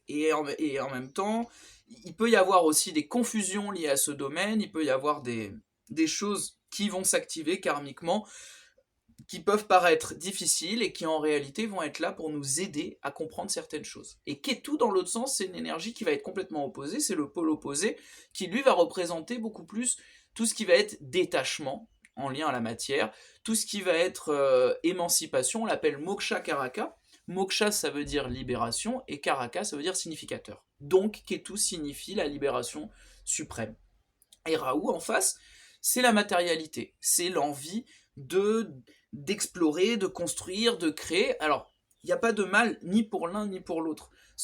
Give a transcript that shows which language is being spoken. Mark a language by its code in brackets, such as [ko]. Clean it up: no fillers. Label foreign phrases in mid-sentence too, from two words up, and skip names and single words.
[fr] Et en même temps, il peut y avoir aussi des confusions liées à ce domaine, il peut y avoir des choses qui vont s'activer karmiquement, qui peuvent paraître difficiles et qui en réalité vont être là pour nous aider à comprendre certaines choses. Et Ketu, dans l'autre sens, c'est une énergie qui va être complètement opposée, c'est le pôle opposé, qui lui va représenter beaucoup plus tout ce qui va être détachement, en lien à la matière, tout ce qui va être émancipation, on l'appelle [sa] मोक्ष कारक. [fr] Moksha, ça veut dire libération, et karaka, ça veut dire significateur. Donc, Ketu signifie la libération suprême. Et Rahu, en face, c'est la matérialité, c'est l'envie d'explorer, de construire, de créer. Alors, il n'y a pas de mal ni pour l'un ni pour l'autre.